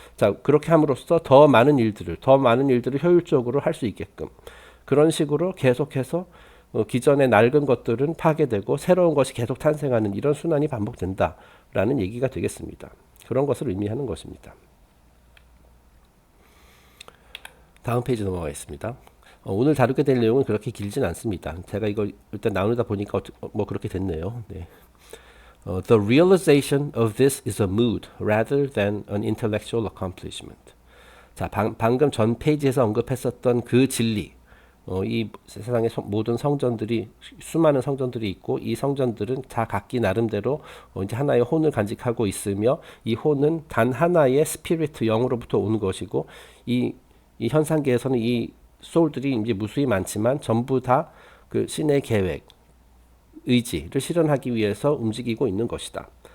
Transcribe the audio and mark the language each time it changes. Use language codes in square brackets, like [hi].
[ko] 자, 그렇게 함으로써 더 많은 일들을 효율적으로 할 수 있게끔 그런 식으로 계속해서 기존의 낡은 것들은 파괴되고 새로운 것이 계속 탄생하는 이런 순환이 반복된다라는 얘기가 되겠습니다. 그런 것을 의미하는 것입니다. 다음 페이지 넘어가겠습니다. 오늘 다루게 될 내용은 그렇게 길진 않습니다. 제가 이거 일단 나누다 보니까 뭐 그렇게 됐네요. 네. [en] The realization of this is a mood rather than an intellectual accomplishment. [ko] 자, 방금 전 페이지에서 언급했었던 그 진리, 이 세상의 모든 성전들이 수많은 성전들이 있고 이 성전들은 다 각기 나름대로 이제 하나의 혼을 간직하고 있으며 이 혼은 단 하나의 스피리트 영으로부터 오는 것이고 이 현상계에서는 이 소울들이 이제 무수히 많지만 전부 다 그 신의 계획, 의지를 실현하기 위해서 움직이고 있는 것이다.